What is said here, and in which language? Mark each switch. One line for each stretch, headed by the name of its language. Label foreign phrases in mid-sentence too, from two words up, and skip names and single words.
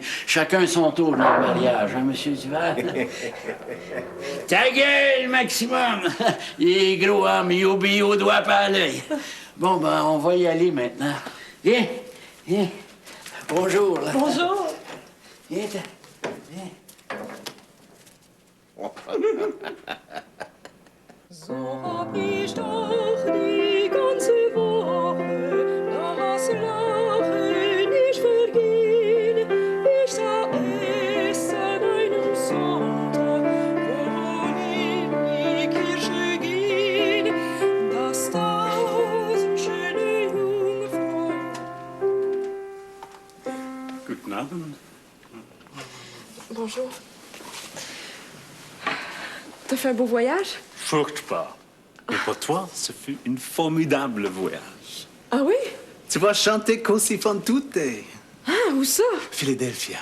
French: Chacun son tour dans le mariage, hein, Monsieur Duval? Ta gueule, Maximum! Il est gros, hein, mais il obéit au doigt pas à l'œil. Bon, ben, on va y aller maintenant. Viens, viens. Bonjour. Là. Bonjour. Viens,
German: So hab ich doch die ganze Woche das Lachen nicht vergehen. Ich sah es an einem Sonntag, wo in die Kirche gehen, dass 1000 schöne Jungfrauen. Guten Abend.
French: Bonjour. T'as fait un beau voyage?
German: Furchtbar.
French: Mais pour toi, ce fut une formidable voyage. Ah oui? Tu vas chanter Così fan tutte. Ah, où ça? Philadelphia.